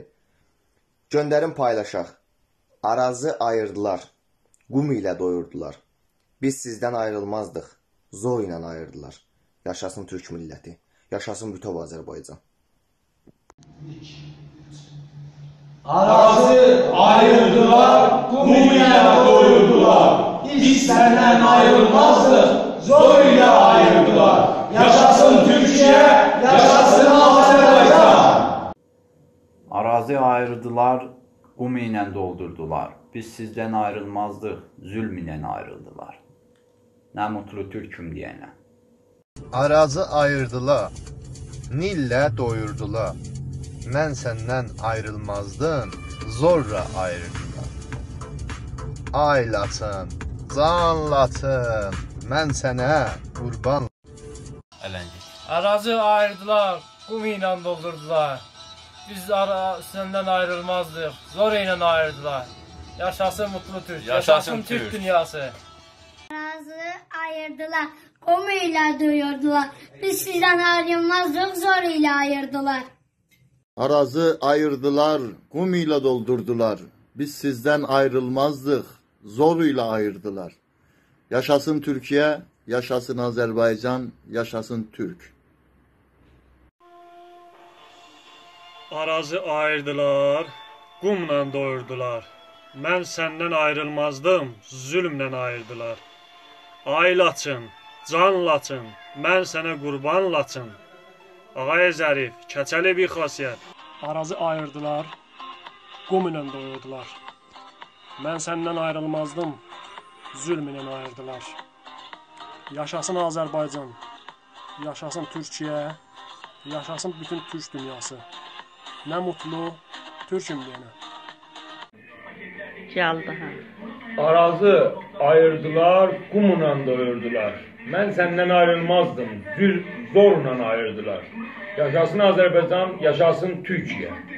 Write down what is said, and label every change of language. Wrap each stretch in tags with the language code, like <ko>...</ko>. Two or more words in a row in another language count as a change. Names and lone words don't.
<az>Göndərin, paylaşaq. Arazı ayırdılar, qum ilə doyurdular. Biz sizdən ayrılmazdıq, zor ilə ayırdılar. Yaşasın Türk milləti, yaşasın bütöv Azərbaycan.</az> <tr>Arazı ayırdılar, kum ile doyurdular. Biz senden ayrılmazdık, zor ile ayırdılar. Yaşasın Türkiye, yaşasın Azerbaycan.</tr> <az>Arazi ayırdılar, qum ilə doldurdular. Biz sizdən ayrılmazdıq, zülm ilə ayrıldılar.</az> <tr>Nə mutlu Türk'üm diyene.</tr> <az>Arazı ayırdılar, Nillə doyurdular. Mən səndən ayrılmazdım, zorla ayırdılar. Aylatın, canlatın, mən sənə qurban.</az> <tr>Arazı ayırdılar, kum ile doldurdular. Biz senden ayrılmazdık, zor ile ayırdılar. Yaşasın mutlu Türk, yaşasın Türk dünyası. Arazı ayırdılar, kum ile doyurdular. Biz sizden ayrılmazdık, zor ile ayırdılar. Arazı ayırdılar, kum ile doldurdular. Biz sizden ayrılmazdık, zor ile ayırdılar. Yaşasın Türkiye, yaşasın Azerbaycan, yaşasın Türk.</tr> <az>Arazı ayırdılar, qumla doyurdular. Mən səndən ayrılmazdım, zülmlə ayırdılar. Ay laçın, can laçın, mən sənə qurban laçın. Ağay zərif, keçəli bir xasiyyət. Arazı ayırdılar, qum ilə doyurdular. Mən səndən ayrılmazdım, zülm ilə ayırdılar. Yaşasın Azərbaycan, yaşasın Türkiyə, yaşasın bütün Türk dünyası.</az> <tr>Ne mutlu Türk'üm diyene. Geldi ha. Arazı ayırdılar, kumla doyurdular. Ben senden ayrılmazdım, zorla ayırdılar. Yaşasın Azerbaycan, yaşasın Türkiye.</tr>